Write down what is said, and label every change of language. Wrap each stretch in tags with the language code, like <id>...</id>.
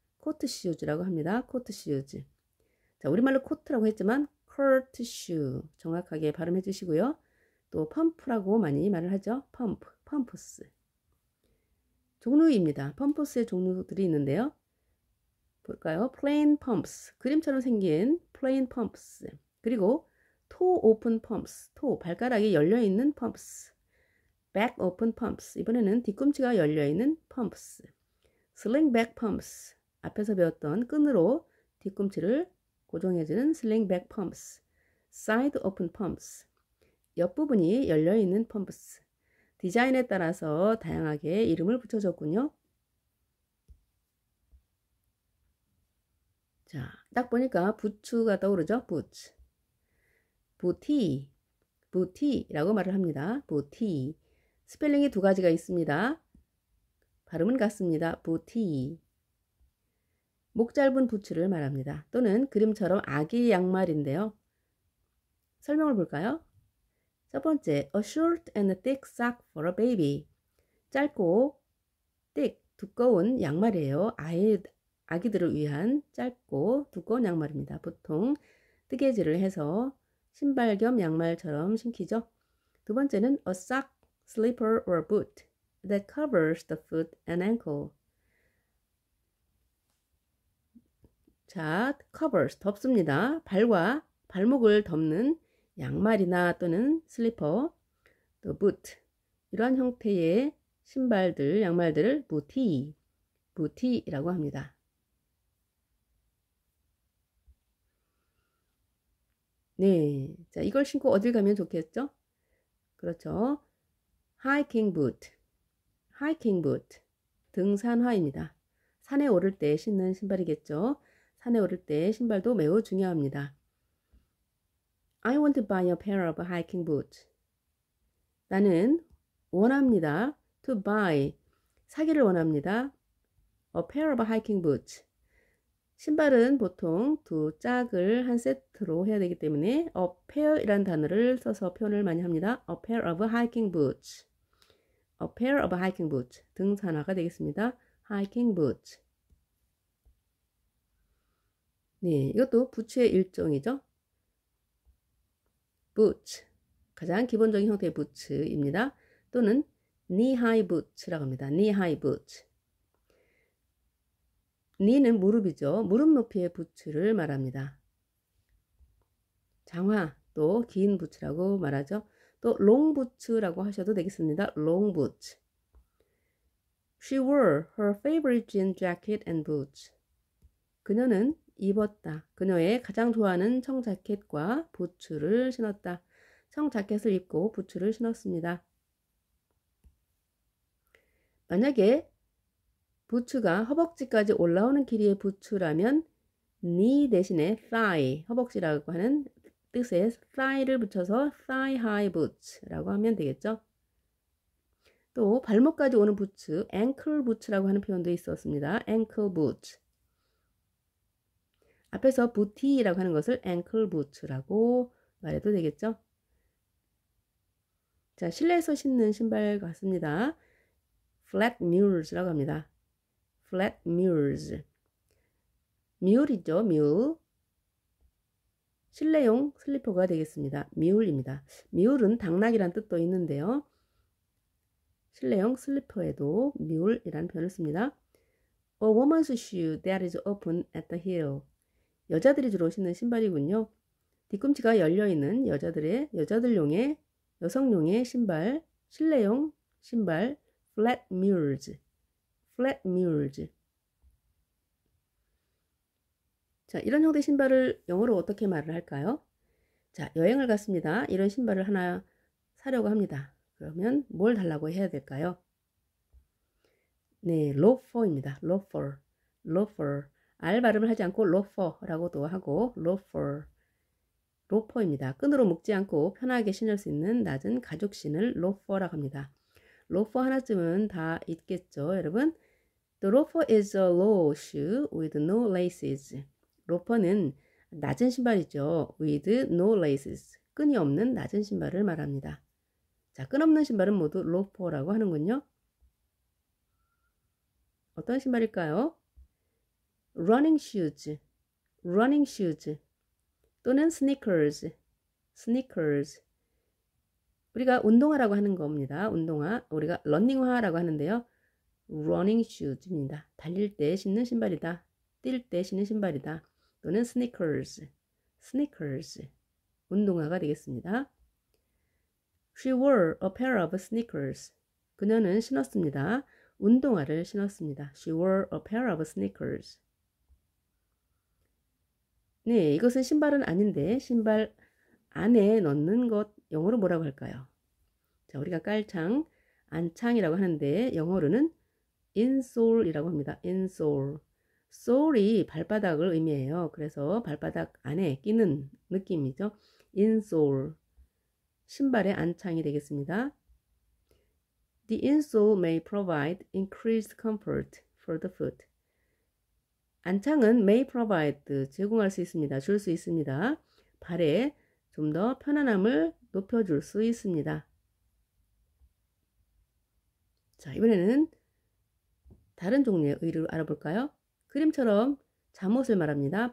<ko>코트 슈즈라고 합니다. 코트 슈즈. 자, 우리말로 코트라고 했지만 커트슈 정확하게 발음해 주시고요. 또 펌프라고 많이 말을 하죠. 펌프스. 종류입니다. 펌프스의 종류들이 있는데요. 볼까요?</ko> <en>plain pumps,</en> <ko>그림처럼 생긴</ko> <en>plain pumps. 그리고 toe open pumps,</en> <ko>발가락이 열려있는</ko> <en>pumps. back open pumps,</en> <ko>이번에는 뒤꿈치가 열려있는</ko> <en>pumps.</en> <ko>slingback pumps, 앞에서 배웠던 끈으로 뒤꿈치를 고정해주는 slingback pumps.</ko> <en>side open pumps,</en> <ko>옆부분이 열려있는</ko> <en>pumps.</en> <ko>디자인에 따라서 다양하게 이름을 붙여줬군요. 자, 딱 보니까 부츠가 떠오르죠? 부츠. 부티, 부티라고 말을 합니다. 부티. 스펠링이 두 가지가 있습니다. 발음은 같습니다. 부티. 목 짧은 부츠를 말합니다. 또는 그림처럼 아기 양말인데요. 설명을 볼까요? 첫 번째,</ko> <en>a short and thick sock for a baby.</en> <ko>짧고 thick, 두꺼운 양말이에요. 아기들을 위한 짧고 두꺼운 양말입니다. 보통 뜨개질을 해서 신발 겸 양말처럼 신기죠. 두 번째는</ko> <en>a sock, slipper or boot that covers the foot and ankle.</en> <ko>자, covers, 덮습니다. 발과 발목을 덮는 양말이나 또는 슬리퍼, 또 boot, 이러한 형태의 신발들, 양말들을 부티라고 합니다. 네, 자, 이걸 신고 어딜 가면 좋겠죠? 그렇죠.</ko> <en>hiking boot,</en> <ko>등산화입니다. 산에 오를 때 신는 신발이겠죠. 산에 오를 때 신발도 매우 중요합니다.</ko> <en>I want to buy a pair of hiking boots.</en> <ko>나는 원합니다.</ko> <en>to buy,</en> <ko>사기를 원합니다.</ko> <en>a pair of hiking boots.</en> <ko>신발은 보통 두 짝을 한 세트로 해야 되기 때문에 a pair이라는 단어를 써서 표현을 많이 합니다.</ko> <en>a pair of hiking boots. a pair of hiking boots.</en> <ko>등산화가 되겠습니다. hiking boots. 네, 이것도 부츠의 일종이죠.</ko> <en>boots.</en> <ko>가장 기본적인 형태의 부츠입니다. 또는 knee-high boots라고 합니다.</ko> <en>knee-high boots.</en> <ko>knee는 무릎이죠. 무릎 높이의 부츠를 말합니다. 장화, 또 긴 부츠라고 말하죠. 또 long boots라고 하셔도 되겠습니다.</ko> <en>long boots. She wore her favorite jean jacket and boots.</en> <ko>그녀는 입었다. 그녀의 가장 좋아하는 청자켓과 부츠를 신었다. 청자켓을 입고 부츠를 신었습니다. 만약에 부츠가 허벅지까지 올라오는 길이의 부츠라면 knee 대신에 thigh, 허벅지라고 하는 뜻의 thigh를 붙여서 thigh high boots라고 하면 되겠죠. 또 발목까지 오는 부츠, ankle boots라고 하는 표현도 있었습니다.</ko> <en>ankle boots.</en> <ko>앞에서 booty라고 하는 것을 ankle boots라고 말해도 되겠죠. 자, 실내에서 신는 신발 같습니다. flat mules라고 합니다.</ko> <en>flat mules. mule이죠, mule.</en> <ko>실내용 슬리퍼가 되겠습니다. mule입니다. mule은 당나귀란 뜻도 있는데요. 실내용 슬리퍼에도 mule이라는 표현을 씁니다.</ko> <en>A woman's shoe that is open at the heel.</en> <ko>여자들이 주로 신는 신발이군요. 뒤꿈치가 열려있는 여자들용의 여성용의 신발, 실내용 신발, flat mules.</ko> <en>flat mules.</en> <ko>자, 이런 형태의 신발을 영어로 어떻게 말을 할까요? 자, 여행을 갔습니다. 이런 신발을 하나 사려고 합니다. 그러면 뭘 달라고 해야 될까요? 네, loafer입니다. loafer. loafer. R 발음을 하지 않고 loafer라고도 하고 loafer. 로퍼입니다. 끈으로 묶지 않고 편하게 신을 수 있는 낮은 가죽 신을 loafer라고 합니다. 로퍼 하나쯤은 다 있겠죠, 여러분?</ko> <en>The loafer is a low shoe with no laces.</en> <ko>로퍼는 낮은 신발이죠.</ko> <en>with no laces.</en> <ko>끈이 없는 낮은 신발을 말합니다. 자, 끈 없는 신발은 모두 loafer라고 하는군요. 어떤 신발일까요?</ko> <en>running shoes. running shoes. 또는 sneakers. sneakers.</en> <ko>우리가 운동화라고 하는 겁니다. 운동화. 우리가 러닝화라고 하는데요.</ko> <en>running shoes입니다.</en> <ko>달릴 때 신는 신발이다. 뛸 때 신는 신발이다. 또는 sneakers. sneakers. 운동화가 되겠습니다.</ko> <en>She wore a pair of sneakers.</en> <ko>그녀는 신었습니다. 운동화를 신었습니다.</ko> <en>She wore a pair of sneakers.</en> <ko>네, 이것은 신발은 아닌데 신발 안에 넣는 것 영어로 뭐라고 할까요? 자, 우리가 깔창, 안창이라고 하는데 영어로는 insole이라고 합니다. insole. sole이 발바닥을 의미해요. 그래서 발바닥 안에 끼는 느낌이죠. insole, 신발의 안창이 되겠습니다.</ko> <en>The insole may provide increased comfort for the foot.</en> <ko>안창은</ko> <en>may provide,</en> <ko>제공할 수 있습니다. 줄 수 있습니다. 발에 좀 더 편안함을 높여줄 수 있습니다. 자, 이번에는 다른 종류의 의를 알아볼까요? 그림처럼 잠옷을 말합니다.</ko>